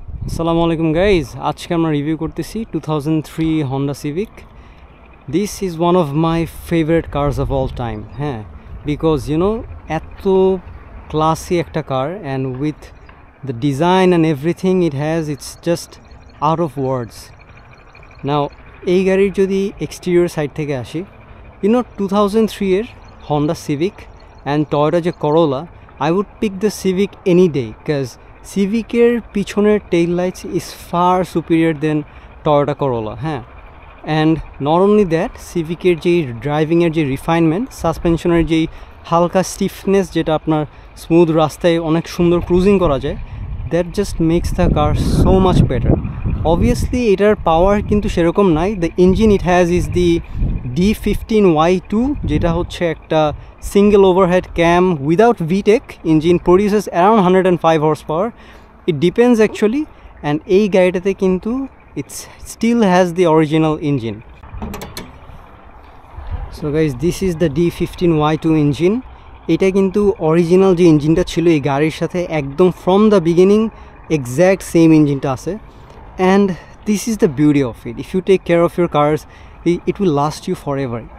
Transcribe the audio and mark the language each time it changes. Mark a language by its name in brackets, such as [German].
[Bangla] Assalamualaikum guys, আজকে আমরা review করতেছি 2003 Honda Civic. [English] This is one of my favorite cars of all time. হ্যাঁ, because you know [Bangla] এত [English] classy একটা car and with the design and everything it has, it's just out of words. Now [Bangla] এই গাড়ির যদি [English] exterior side [Bangla] থেকে আসি, [English] you know 2003 এর Honda Civic and Toyota যে Corolla, I would pick the Civic any day because Civic [Bangla] এর পিছনের [English] tail lights is far superior than Toyota Corolla. [Bangla] হ্যাঁ, [English] and not only that, [Bangla] Civic এর যে driving এর যে রিফাইনমেন্ট, সাসপেনশনের যে হালকা স্টিফনেস, যেটা আপনার স্মুথ রাস্তায় অনেক সুন্দর ক্রুজিং করা যায়, [English] that just makes the car so much better. [Bangla] Obviously এটার পাওয়ার কিন্তু সেরকম নাই. [English] The engine it has is the D15Y2, [Bangla] যেটা হচ্ছে একটা [English] single overhead cam without VTEC engine, produces around 105 horsepower. It depends actually, and [Bangla] এই গাড়িটাতে কিন্তু [English] it still has the original engine. So guys, this is the D15Y2 engine. [Bangla] এটা কিন্তু original যে ইঞ্জিনটা ছিল এই গাড়ির সাথে একদম [English] from the beginning exact same [Bangla] ইঞ্জিনটা আছে. [English] And this is the beauty of it. If you take care of your cars, it will last you forever.